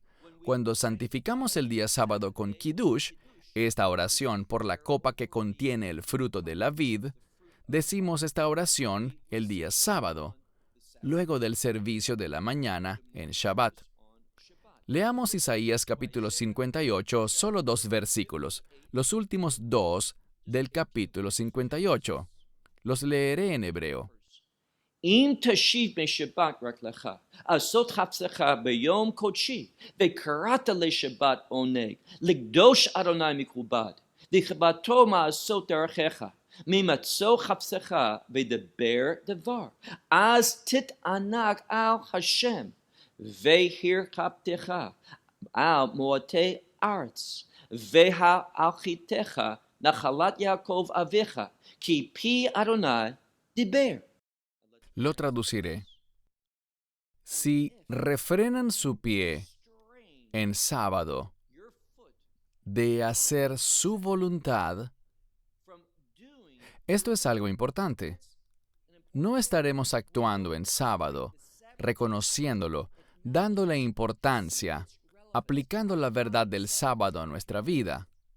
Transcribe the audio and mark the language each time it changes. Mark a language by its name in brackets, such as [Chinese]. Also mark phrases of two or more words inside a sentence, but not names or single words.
[Spanish] Cuando santificamos el día sábado con Kiddush, esta oración por la copa que contiene el fruto de la vid, decimos esta oración el día sábado, luego del servicio de la mañana en Shabbat. Leamos Isaías capítulo 58, solo 2 versículos, los últimos 2 del capítulo 58. Los leeré en hebreo. [Hebrew] אם תשיב משבת רק לך, לעשות חפצך ביום קודשי, וקראת לשבת עונג, לקדוש אדוני מכובד, לכבודו מעשות דרכיך, ממצוא חפצך ודבר דבר, אז תתענג על השם, והרחבתך על מועטי ארץ, והלכיתך נחלת יעקב אביך, כי פי אדוני דיבר. [Spanish] Lo traduciré. Si refrenan su pie en sábado de hacer su voluntad, esto es algo importante. No estaremos actuando en sábado, reconociéndolo, dándole importancia, aplicando la verdad del sábado a nuestra vida.